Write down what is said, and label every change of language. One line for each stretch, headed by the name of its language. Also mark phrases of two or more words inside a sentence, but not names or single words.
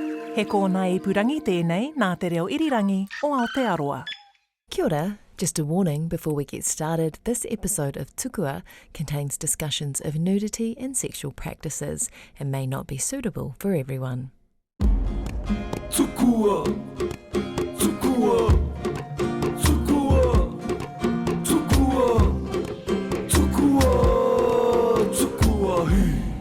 Māori: He kōna ipurangi tēnei nā te reo irirangi o Aotearoa. Kia ora.
English: Just a warning before we get started, this episode of Tukua contains discussions of nudity and sexual practices and may not be suitable for everyone. Tukua, Tukua, Tukua, Tukua, Tukua, Tukua.